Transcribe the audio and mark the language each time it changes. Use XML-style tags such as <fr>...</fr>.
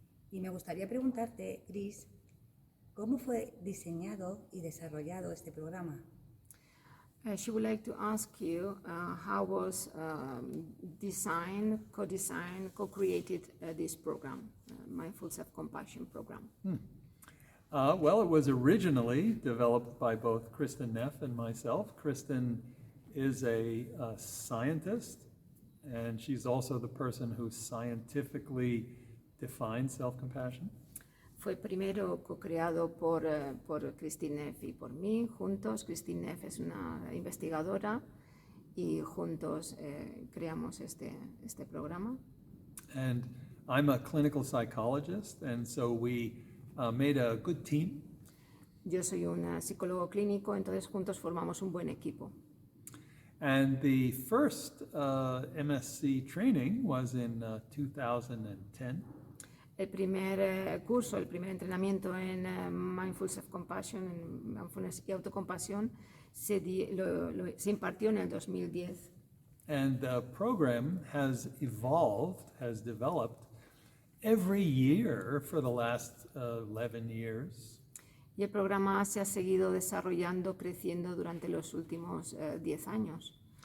<es>Y me gustaría preguntarte, Chris, ¿cómo fue diseñado y desarrollado este programa?</es> <en>She would like to ask you how was designed, co-created this program, Mindful Self Compassion program. Well, it was originally developed by both Kristin Neff and myself. Kristin is a scientist, and she's also the person who scientifically defines self-compassion.</en> <es>Fue primero co-creado por Kristin Neff y por mí, juntos. Kristin Neff es una investigadora y juntos creamos este programa.</es> <en>And I'm a clinical psychologist, and so we made a good team.</en> <es>Yo soy un psicólogo clínico, entonces juntos formamos un buen equipo.</es> <en>And the first MSc training was in 2010.</en> <es>El primer curso, el primer entrenamiento en Mindful Self Compassion, en Mindfulness y Autocompasión, se impartió en el 2010.</es> <en>And the program has developed every year for the last 11 years.</en> <es>Y el programa se ha seguido desarrollando, creciendo durante los últimos 10 años.</es>